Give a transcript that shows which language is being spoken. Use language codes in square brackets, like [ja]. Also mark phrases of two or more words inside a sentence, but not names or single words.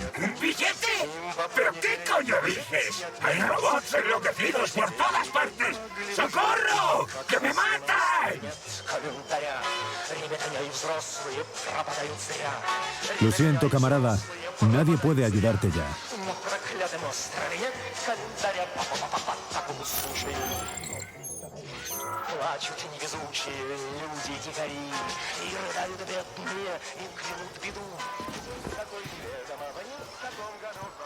[es] ¿Un billete? ¿Pero qué coño dices? ¡Hay robots enloquecidos por todas partes! ¡Socorro! ¡Que me matan! Lo siento, camarada. Nadie puede ayudarte ya. [ru] Плачут невезучие люди-дикари, и рыдают бедные, и клянут беду. Какой ведомо, нет в каком году.